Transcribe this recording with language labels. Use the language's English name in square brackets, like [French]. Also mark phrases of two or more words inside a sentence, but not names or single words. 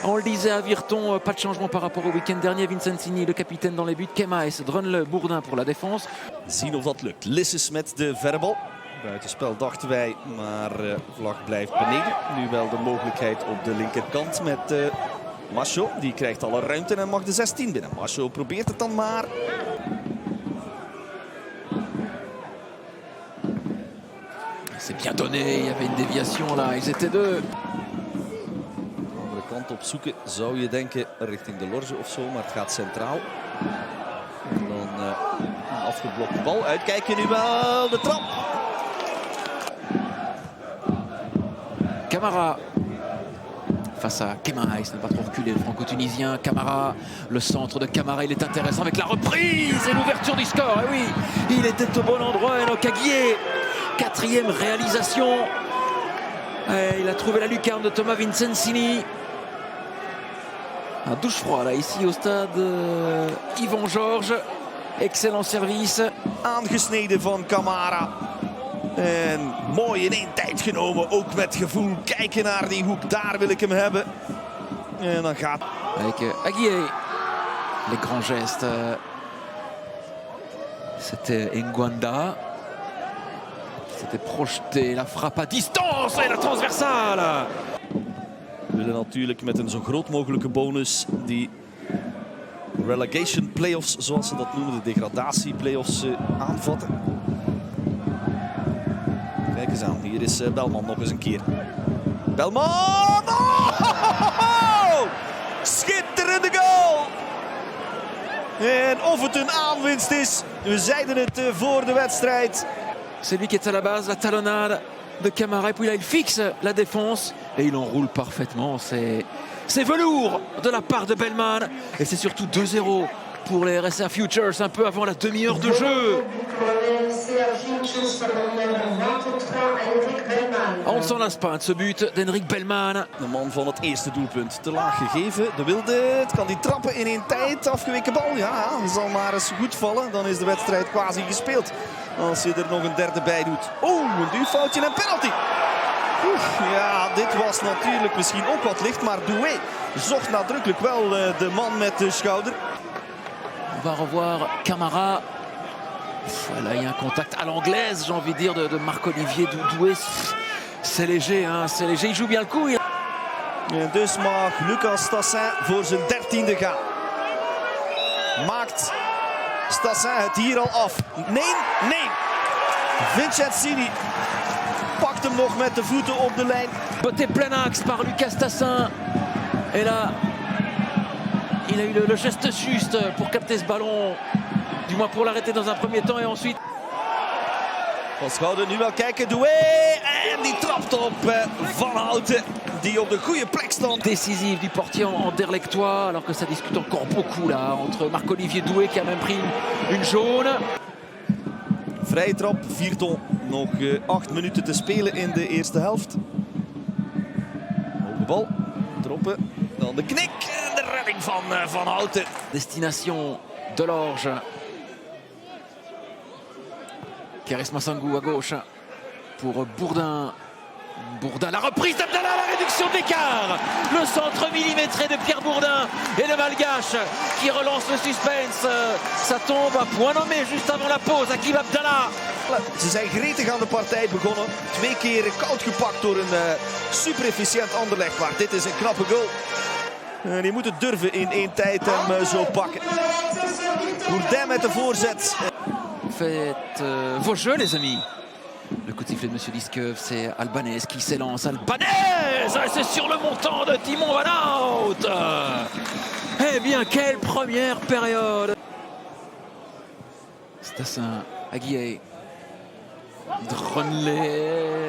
[French] On le disait à Virton, pas de changement par rapport au week-end dernier. Vincenzini, le capitaine dans les buts. Kemaes, Drunle, Bourdin pour la défense. [Dutch] Zien of dat lukt. Lisses met de verrebal. Buitenspel dachten wij, maar vlag blijft beneden. Nu wel de mogelijkheid op de linkerkant met Macho. Die krijgt alle ruimte en mag de 16 binnen. Macho probeert het dan maar. [French] C'est bien donné, il y avait une déviation là, ils étaient deux. [Dutch] De andere kant op zoeken zou je denken richting de Lorge of zo, maar het gaat centraal. En dan een afgeblokte bal. Uitkijken nu wel, de trap. [French] Camara face à Kemaes, ne pas trop reculer le franco-tunisien. Camara, le centre de Camara, il est intéressant avec la reprise et l'ouverture du score. Et oui, il était au bon endroit, Enoch Aguier. Quatrième réalisation. Et il a trouvé la lucarne de Thomas Vincenzini. Un douche froid là, ici au stade Yvan Georges. Excellent service. [Dutch] Aangesneden van Camara. En mooi in één tijd genomen, ook met gevoel. Kijken naar die hoek, daar wil ik hem hebben. En dan gaat... [French] Avec Aguier, les grands gestes. C'était Ngwanda. C'était projeté, la frappe à distance et la transversale. [Dutch] We willen natuurlijk met een zo groot mogelijke bonus die [English] relegation playoffs, [Dutch] zoals ze dat noemen, de degradatie playoffs aanvatten. Kijk eens aan, hier is Belman nog eens een keer. Belman! Oh! Schitterende goal! En of het een aanwinst is, we zeiden het voor de wedstrijd. [French] C'est lui qui est à la base, la talonnade de Camara. Et puis là, il fixe la défense et il enroule parfaitement. C'est velours de la part de Bellman. Et c'est surtout 2-0 pour les RSA Futures, un peu avant la demi-heure de jeu. On ne s'en lasse pas de ce but d'Henrik Bellman. [Dutch] De man van het eerste doelpunt te laag gegeven. De Wilde, het kan die trappen in één tijd. Afgeweken bal, ja, zal maar eens goed vallen. Dan is de wedstrijd quasi gespeeld. Als je er nog een derde bij doet. Oh, een duwfoutje en penalty. Ja, dit was natuurlijk misschien ook wat licht, maar Doué zocht nadrukkelijk wel de man met de schouder. [French] On va revoir Camara. Là, il y a un contact à l'anglaise, j'ai envie de dire, de Marc-Olivier Doué. C'est léger, hein, c'est léger. Il joue bien le coup. [Dutch] En dus mag Lucas Stassin voor zijn 13e gaan. Maakt Stassin het hier al af? Nee. Vincenzini pakt hem nog met de voeten op de lijn. [French] Botté plein axe par Lucas Stassin. Et là, il a eu le geste juste pour capter ce ballon. Du moins pour l'arrêter dans un premier temps et ensuite... [Dutch] Van Schouten nu wel kijken, Doué. En die trapt op Van Houten. Die op de goede plek stond. [French] Décisif du portier en Derlectois. Alors que ça discute encore beaucoup là entre Marc-Olivier Doué qui a même pris une jaune. [Dutch] Vrije trap, Virton. Nog 8 minuten te spelen in de eerste helft. Hoge bal, droppen. Dan de knik en de redding van Van Houten. [French] Destination Delorge. Keres Massangou à gauche pour Bourdin. Bourdin, la reprise d'Abdallah, la réduction de l'écart. Le centre millimétré de Pierre Bourdin et le Malgache qui relance le suspense. Ça tombe à point nommé juste avant la pause. Hakim Abdallah. [Dutch] Ze zijn gretig aan de partij begonnen. 2 keer koud gepakt door een super efficiënt Anderlecht. Maar dit is een knappe goal. Die moet het durven in één tijd hem zo pakken. Bourdin met de voorzet. [French] Faites vos jeux, les amis. Le coup de sifflet de M. Liskov, c'est Albanese qui s'élance. Albanese, c'est sur le montant de Timon Van Hout. Eh bien, quelle première période. Stassin, Aguier, Drunle.